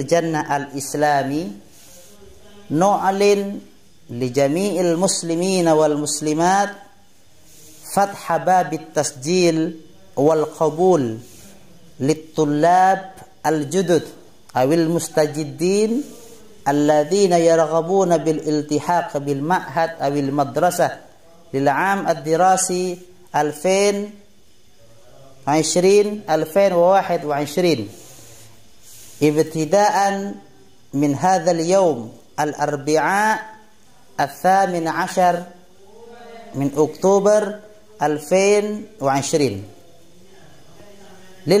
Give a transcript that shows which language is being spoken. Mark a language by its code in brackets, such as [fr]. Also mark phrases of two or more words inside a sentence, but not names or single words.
[ar] جنة الإسلامي نعلن لجميع المسلمين والمسلمات فتح باب التسجيل والقبول للطلاب الجدد أو المستجدين الذين يرغبون بالالتحاق بالمعهد أو المدرسة للعام الدراسي 2020-2021 ابتداء من هذا اليوم الأربعاء 18 من أكتوبر 2020.